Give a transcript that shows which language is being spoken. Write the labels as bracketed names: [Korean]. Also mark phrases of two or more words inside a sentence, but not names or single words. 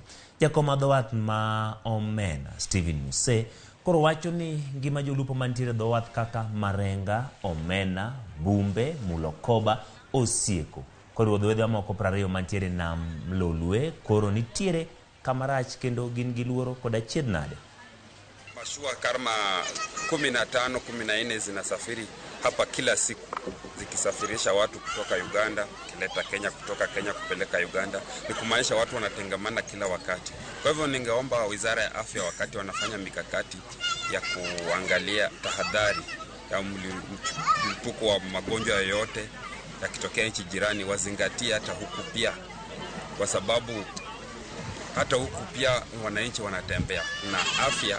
[Luo (Kenya and Tanzania)] Jakom dhowath ma Omena Stephen Muse koro wacho ni ngima jolupo mantiere dhowath kaka Marenga, Omena, Bumbe, Mulokoba, Osieko kod wedhe moko 20 mantiere nam Lolwe koro nitiere kamarach kendo gin gi luoro kod achiedh nade. [Swahili] Mashua karma 15-14 zinasafiri hapa kila siku zikisafirisha watu kutoka Uganda kileta Kenya, kutoka Kenya kupeleka Uganda. Ni kumaanisha watu wanatengamana kila wakati. Kwa hivyo ningeomba Wizara ya Afya wakati wanafanya mikakati ya kuangalia tahadhari ya mlipuko wa magonjwa yoyote yakitokea nchi jirani wazingatie hata huku pia, kwa sababu hata huku pia wananchi wanatembea na afya.